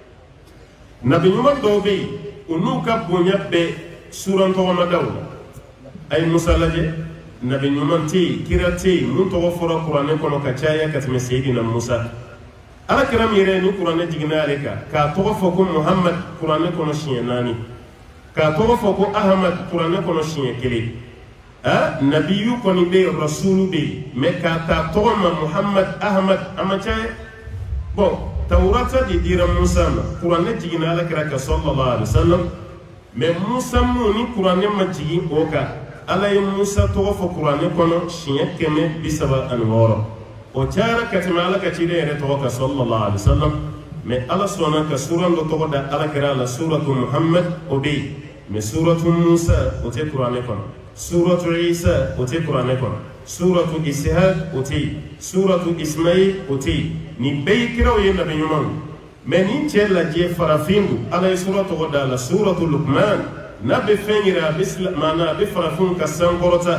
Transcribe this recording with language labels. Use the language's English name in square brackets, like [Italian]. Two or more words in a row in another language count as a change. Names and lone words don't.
[Bambara] nabi ɲuman dɔw bɛ yen u n'u ka bonya bɛɛ suran tɔgɔma daw la a ye musa lajɛ nabi ɲuman tɛ yen kira tɛ yen mun tɔgɔ fɔra kuranɛ kɔnɔ ka caya ka tɛmɛ seyidina musa ala kira min yɛrɛ ni kuranɛ jiginna ale kan k'a tɔgɔ fɔ ko muhamad kuranɛ kɔnɔ siɲɛ 4 k'a tɔgɔ fɔ ko ahamad kuranɛ kɔnɔ siɲɛ 1 nabiyu kɔni bɛ yen rasulu bɛ yen mɛ k'a ta tɔgɔ ma muhamad ahamad a ma caya bon tawurata de dira musa ma kuranɛ jiginna ala kira kan [Arabic] صلى الله عليه وسلم [Bambara] mɛ musa mun ni kuranɛ ma jigin o kan ala ye musa tɔgɔ fɔ kuranɛ kɔnɔ siɲɛ 136 o cayara ka tɛmɛ ala ka ciden yɛrɛ tɔgɔ kan [Arabic] صلى الله عليه وسلم [Bambara] mɛ ala sɔnna ka suran dɔ tɔgɔ da ala kira la suratu muhammad o bɛ yen mɛ suratu musa o tɛ kuranɛ kɔnɔ suratu isa o tɛ kuranɛ kɔnɔ suratu ishaq o tɛ yen suratu ismail o tɛ yen nin bɛɛ ye kiraw ye nabi ɲumanw mɛ nin cɛ lajɛ farafin don ala ye sura tɔgɔ da la suratu lukman n'a bɛ fɛn yira a bɛ maana a bɛ farafinw ka sankɔrɔta